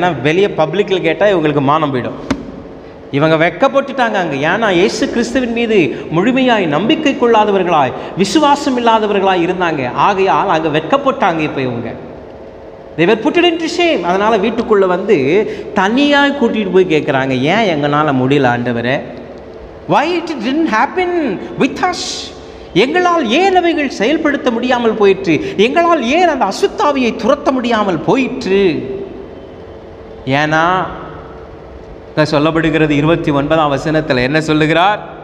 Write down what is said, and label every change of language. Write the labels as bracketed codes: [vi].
[ta] ஏன்னா வெளியே பப்ளிக்கில் கேட்டால் இவங்களுக்கு மானம் போயிடும். இவங்க வெட்கப்பட்டுட்டாங்க அங்கே. ஏன்னா இயேசு கிறிஸ்துவின் மீது முழுமையாய் நம்பிக்கை கொள்ளாதவர்களாய், விசுவாசம் இல்லாதவர்களாய் இருந்தாங்க. ஆகையால் அங்கே வெட்கப்பட்டாங்க. இப்போ இவங்க [en] they were put into shame. [ta] அதனால் வீட்டுக்குள்ளே வந்து தனியாக கூட்டிகிட்டு போய் கேட்குறாங்க, ஏன் எங்களால் முடியல ஆண்டவரே? [en] why it didn't happen with us? [ta] எங்களால் ஏன் அவைகள் செயல்படுத்த முடியாமல் போயிற்று? எங்களால் ஏன் அந்த அசுத்தாவியை துரத்த முடியாமல் போயிற்று? ஏன்னா சொல்லப்படுகிறது 29ஆம் வசனத்தில் என்ன சொல்லுகிறார்?